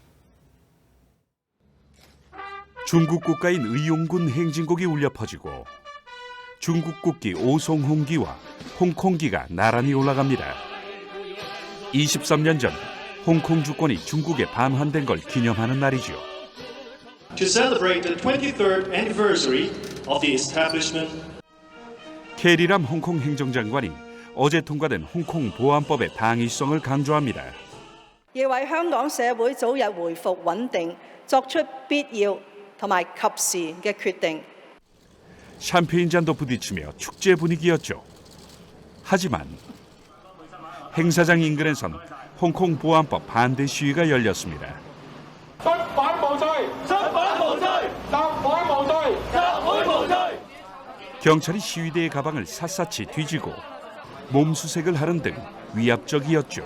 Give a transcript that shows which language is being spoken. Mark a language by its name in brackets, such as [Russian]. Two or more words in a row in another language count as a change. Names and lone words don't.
[Korean] 중국 국가인 의용군 행진곡이 울려 퍼지고 중국 국기 오송홍기와 홍콩기가 나란히 올라갑니다. 23년 전 홍콩 주권이 중국에 반환된 걸 기념하는 날이죠. [English] To celebrate the 23rd anniversary of the establishment. [Korean] 캐리람 홍콩 행정장관이 어제 통과된 홍콩 보안법의 당위성을 강조합니다. [Cantonese] 要為香港社會早日回復穩定，作出必要同埋及時嘅決定。 [Korean] 샴페인 잔도 부딪히며 축제 분위기였죠. 하지만 행사장 인근에선 홍콩 보안법 반대 시위가 열렸습니다. 경찰이 시위대의 가방을 샅샅이 뒤지고 몸수색을 하는 등 위압적이었죠.